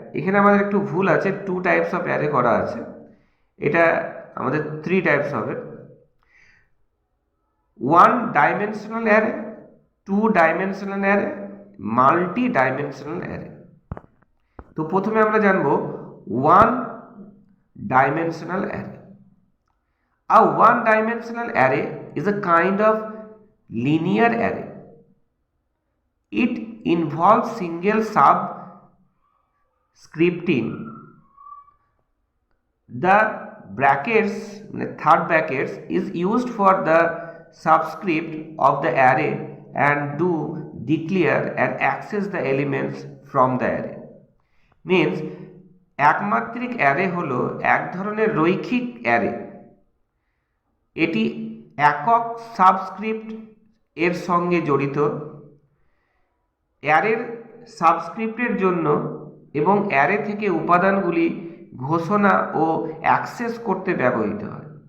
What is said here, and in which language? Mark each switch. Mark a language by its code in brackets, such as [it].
[bn] এখানে আমাদের একটু ভুল আছে, 2 টাইপস অফ অ্যারে করা আছে, এটা আমাদের 3 টাইপস হবে। 1 dimensional array, 2 dimensional array, multi dimensional array. তো প্রথমে আমরা জানবো 1 dimensional array. [en] A one dimensional array is a kind of linear array. It involves single subscripting. The brackets, third brackets, is used for the subscript of the array and do declare and access the elements from the array. [bn] Means একমাত্রিক array হলো এক ধরনের রৈখিক array. এটি একক subscript এর সঙ্গে জড়িত। অ্যারের সাবস্ক্রিপ্টের জন্য এবং অ্যারে থেকে উপাদানগুলি ঘোষণা ও অ্যাক্সেস করতে ব্যবহৃত হয়।